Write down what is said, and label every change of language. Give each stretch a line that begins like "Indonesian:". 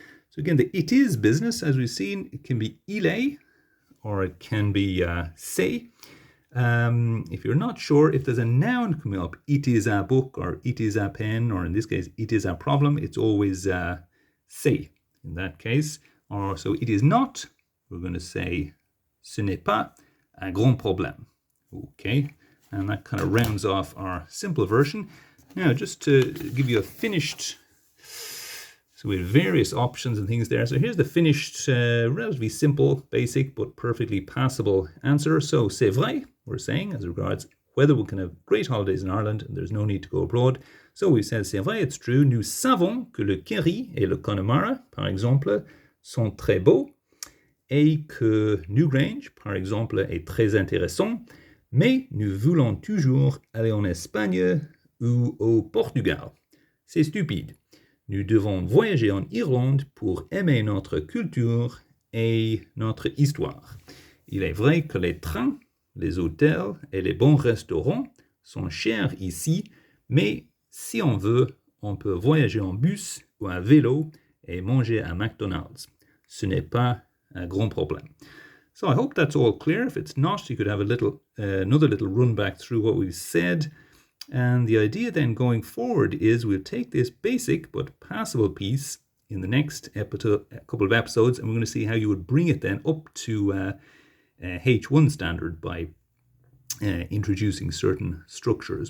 English: So again, the it is business, as we've seen, it can be
French: il est,
English: or it can be c'est. If you're not sure, if there's a noun coming up, it is a book, or it is a pen, or in this case, it is a problem, it's always c'est in that case. Or so it is not, we're going to say
French: ce n'est pas un grand problème.
English: Okay, and that kind of rounds off our simple version. Now, just to give you a finished, so we have various options and things there. So here's the finished, relatively simple, basic, but perfectly passable answer. So
French: c'est vrai,
English: we're saying, as regards whether we can have great holidays in Ireland and there's no need to go abroad. So we've said
French: c'est vrai,
English: it's true.
French: Nous savons que le Kerry et le Connemara, par exemple, sont très beaux, et que Newgrange, par exemple, est très intéressant, mais nous voulons toujours aller en Espagne ou au Portugal. C'est stupide. Nous devons voyager en Irlande pour aimer notre culture et notre histoire. Il est vrai que les trains, les hôtels et les bons restaurants sont chers ici, mais si on veut, on peut voyager en bus ou à vélo et manger à McDonald's. Ce n'est pas un grand problème.
English: So I hope that's all clear. If it's not, you could have another little run back through what we've said. And the idea then going forward is we'll take this basic but passable piece in the next couple of episodes, and we're going to see how you would bring it then up to H1 standard by introducing certain structures.